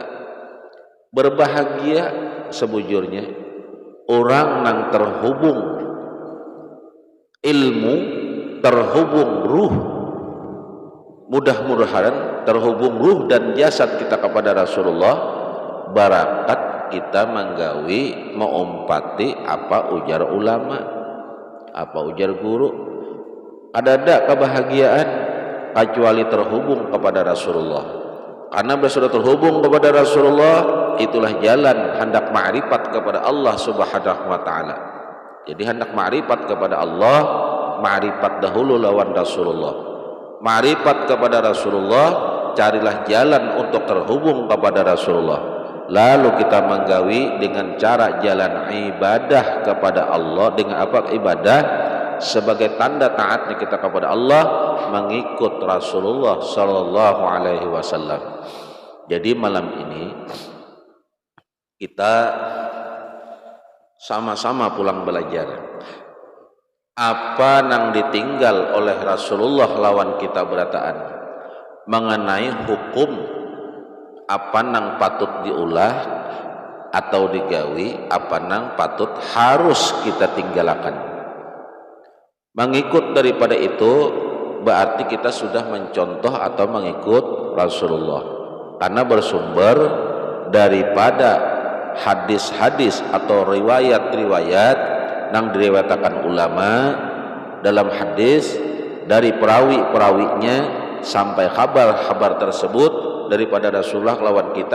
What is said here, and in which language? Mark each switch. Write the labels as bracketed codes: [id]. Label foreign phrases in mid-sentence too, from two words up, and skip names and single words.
[bjn] Berbahagia sebujurnya orang nang terhubung ilmu, terhubung ruh, mudah-mudahan terhubung ruh dan jasad kita kepada Rasulullah, barakat kita menggawi mengumpati apa ujar ulama, apa ujar guru. [id] Ada kebahagiaan kecuali terhubung kepada Rasulullah. Karena sudah terhubung kepada Rasulullah, itulah jalan hendak ma'rifat kepada Allah Subhanahu wa taala. [bjn] Jadi hendak ma'rifat kepada Allah, ma'rifat dahulu lawan Rasulullah. [id] Ma'rifat kepada Rasulullah, carilah jalan untuk terhubung kepada Rasulullah. [bjn] Lalu kita menggawi dengan cara jalan ibadah kepada Allah. [id] Dengan apa ibadah? Sebagai tanda taatnya kita kepada Allah, mengikut Rasulullah [ar] sallallahu alaihi wasallam. [bjn] Jadi malam ini kita sama-sama pulang belajar apa nang ditinggal oleh Rasulullah lawan kita berataan mengenai hukum apa nang patut diulah atau digawi, apa nang patut harus kita tinggalkan. [id] Mengikut daripada itu berarti kita sudah mencontoh atau mengikut Rasulullah karena bersumber daripada hadis-hadis atau riwayat-riwayat yang diriwayatkan ulama dalam hadis dari perawi-perawinya sampai kabar-kabar tersebut daripada Rasulullah lawan kita.